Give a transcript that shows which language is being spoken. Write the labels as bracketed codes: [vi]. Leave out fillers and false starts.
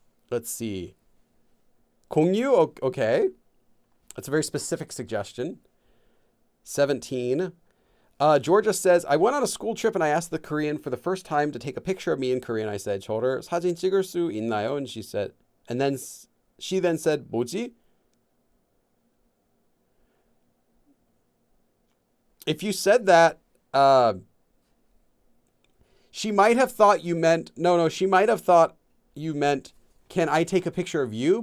[en] Let's see. 공유, okay. That's a very specific suggestion. 17. Georgia says, I went on a school trip and I asked the Korean for the first time to take a picture of me in Korean. [ko] I said, 저를 사진 찍을 수 있나요? [en] And she then said, [ko] 뭐지? [en] If you said that, she might have thought you meant, she might have thought you meant, can I take a picture of you?